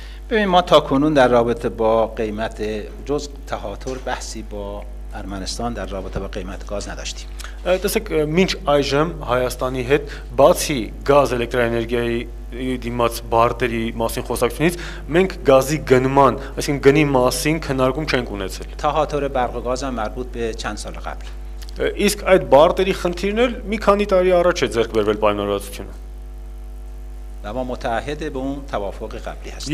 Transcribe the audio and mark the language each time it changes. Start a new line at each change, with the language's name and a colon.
Persian: ببین ما تاکنون در رابطه با قیمت جز تهاتر بحثی با ارمنستان در رابطه با قیمت گاز نداشتیم.
Armenian: Տեսեք, մինչ այժմ Հայաստանի հետ բացի գազ էլեկտրաէներգիայի դիմաց բարտերի մասին խոսակցությունից մենք գազի գնման, այսինքն գնի մասին քննարկում չենք ունեցել։
Persian: تهاتر برق و گاز هم مربوط به چند سال قبل.
Armenian: Իսկ այդ բարտերի խնդիրն էլ մի քանի տարի առաջ է ձեռք բերվել պայմանավորվածությունը։
Persian: و ما متعهد به اون توافق قبلی هستیم.